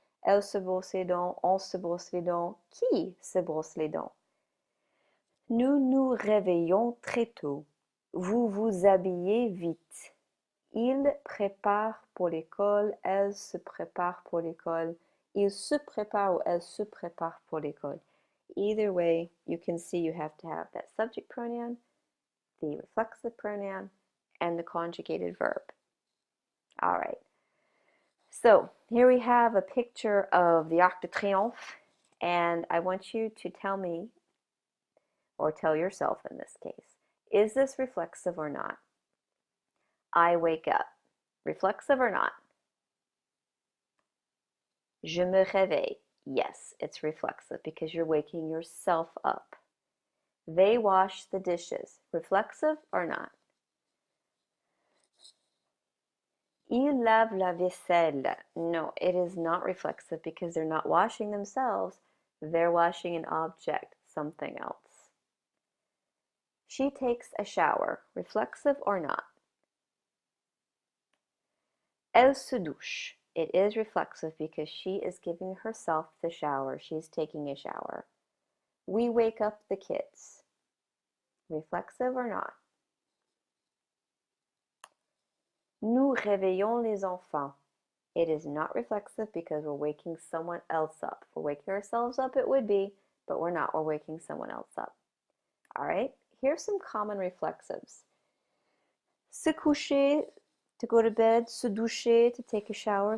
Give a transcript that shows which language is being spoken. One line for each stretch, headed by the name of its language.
French: Elle se brosse les dents. On se brosse les dents. Qui se brosse les dents? Nous nous réveillons très tôt. Vous vous habillez vite. Il prépare pour l'école. Elle se prépare pour l'école. Il se prépare ou elle se prépare pour l'école.
English: Either way, you can see you have to have that subject pronoun, the reflexive pronoun, and the conjugated verb. All right. So here we have a picture of the Arc de Triomphe, and I want you to tell me, or tell yourself in this case, is this reflexive or not? I wake up. Reflexive or not?
French: Je me réveille.
English: Yes, it's reflexive because you're waking yourself up. They wash the dishes. Reflexive or not?
French: Ils lavent la vaisselle.
English: No, it is not reflexive because they're not washing themselves. They're washing an object, something else. She takes a shower. Reflexive or not?
French: Elle se douche.
English: It is reflexive because she is giving herself the shower. She's taking a shower. We wake up the kids. Reflexive or not?
French: Nous réveillons les enfants.
English: It is not reflexive because we're waking someone else up. If we're waking ourselves up, it would be, but we're not. We're waking someone else up. All right, here's some common reflexives.
French: Se coucher,
English: to go to bed.
French: Se doucher,
English: to take a shower.